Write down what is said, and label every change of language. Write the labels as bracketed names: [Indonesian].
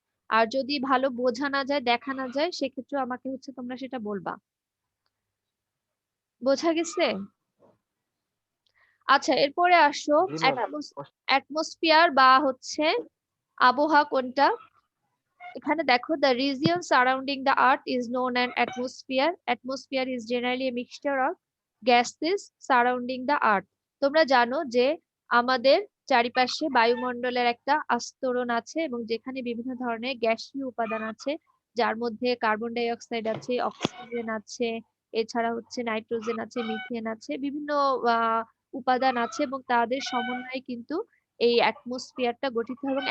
[Bangla] আর যদি ভালো বোঝা না যায়, দেখা না যায়, সেক্ষেত্রে আমাকে হচ্ছে তোমরা সেটা বলবা। বোঝা গেছে? আচ্ছা, এরপরে আসো জি ম্যাম। অ্যাটমসফিয়ার বা হচ্ছে আবহাওয়া কোনটা। এখানে দেখো, [English] the region surrounding the earth is known as atmosphere. Atmosphere is generally a mixture of gases surrounding the earth. [Bangla] তোমরা জানো যে আমাদের চারিপাশে বায়ুমণ্ডলের একটা আস্তরণ আছে এবং যেখানে বিভিন্ন ধরনের গ্যাসীয় উপাদান আছে, যার মধ্যে কার্বন ডাই অক্সাইড আছে, অক্সিজেন আছে, এছাড়া হচ্ছে নাইট্রোজেন আছে, মিথেন আছে, বিভিন্ন উপাদান আছে এবং তাদের সমন্বয়ে কিন্তু এই অ্যাটমসফিয়ারটা গঠিত হয়।